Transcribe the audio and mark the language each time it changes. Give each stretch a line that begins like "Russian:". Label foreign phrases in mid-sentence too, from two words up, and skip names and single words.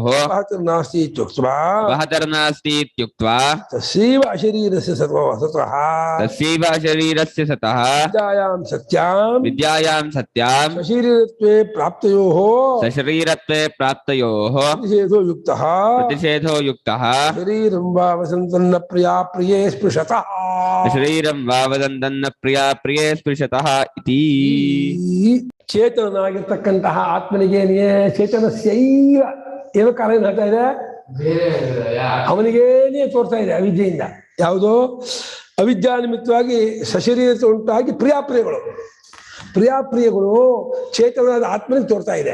Sanskrit: नास्ति इत्युक्त्वा वहतर्नास्ति इत्युक्त्वा तस्यैव अशरीरस्य सतः विद्यायां सत्यां सशरीरत्वे प्राप्तयोः प्रतिषेधो युक्तः शरीरं वा वसंतन्न प्रियाप्रिये स्पृशतः. शरीरं वा वदंतन्न प्रिय प्रिये स्पृशतः इति.
Kannada: ಈ ಚೇತನನಾಗಿರ್ತಕ್ಕಂತಹ ಆತ್ಮನಿಗೇನೆಯೇ ಚೇತನಸ್ಯೈವ ಏನೋ ಕಾಲ ಏನ್ ಹೇಳ್ತಾ ಇದೆ, ಅವನಿಗೇನೇ ತೋರ್ತಾ ಇದೆ ಅವಿದ್ಯೆಯಿಂದ. ಯಾವುದೋ ಅವಿದ್ಯಾ ನಿಮಿತ್ತವಾಗಿ ಸಶರೀರತೆ ಉಂಟಾಗಿ ಪ್ರಿಯಾಪ್ರಿಯಗಳು ಚೇತನದ ಆತ್ಮನಿಗೆ ತೋರ್ತಾ ಇದೆ.